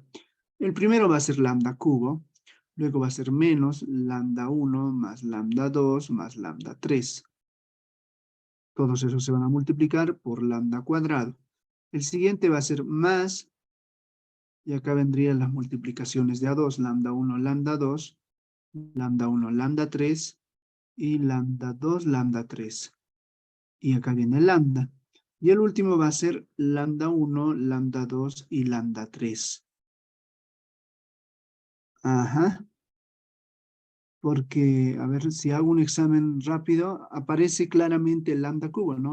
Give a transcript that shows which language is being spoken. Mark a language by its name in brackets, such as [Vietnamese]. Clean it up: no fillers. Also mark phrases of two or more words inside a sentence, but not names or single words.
[Spanish] El primero va a ser lambda cubo, luego va a ser menos lambda 1 más lambda 2 más lambda 3. Todos esos se van a multiplicar por lambda cuadrado. El siguiente va a ser más, y acá vendrían las multiplicaciones de A2, lambda 1, lambda 2, lambda 1, lambda 3, y lambda 2, lambda 3. Y acá viene lambda. Y el último va a ser lambda 1, lambda 2 y lambda 3. Ajá. Porque, a ver, si hago un examen rápido, aparece claramente el lambda cubo, ¿no?